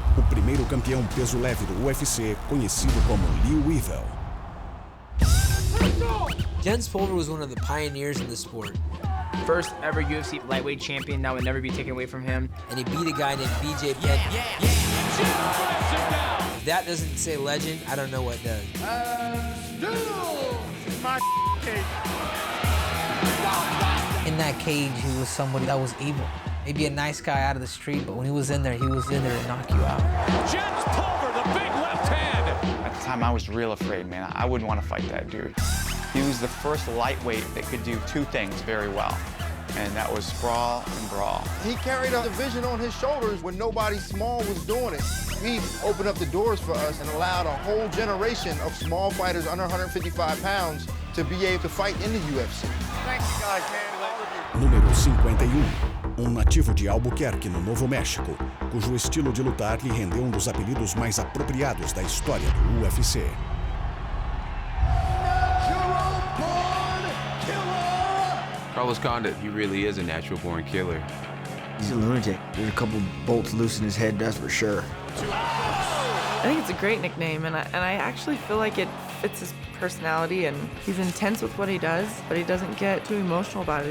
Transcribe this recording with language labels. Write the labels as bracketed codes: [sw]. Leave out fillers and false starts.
[pt] O primeiro campeão peso leve do UFC, conhecido como Liu Evil. [en] Jens Pulver was one of the pioneers in the sport. First ever UFC lightweight champion, that would never be taken away from him. And he beat a guy named BJ Penn. If that doesn't say legend, I don't know what does. In that cage, he was somebody that was evil. Maybe a nice guy out of the street, but when he was in there to knock you out. Jens Pulver, the big left hand. At the time, I was real afraid, man. I wouldn't want to fight that dude. He was the first lightweight that could do two things very well, and that was sprawl and brawl. He carried a division on his shoulders when nobody small was doing it. He opened up the doors for us and allowed a whole generation of small fighters under 155 pounds to be able to fight in the UFC. Thank you guys, man. [pt] Número 51. Nativo de Albuquerque, no Novo México, cujo estilo de lutar lhe rendeu dos apelidos mais apropriados da história do UFC. [en] Carlos Condit, he really is a natural-born killer. He's a lunatic. There's a couple bolts loose in his head, that's for sure. I think it's a great nickname, and I actually feel like it fits his personality, and he's intense with what he does, but he doesn't get too emotional about it.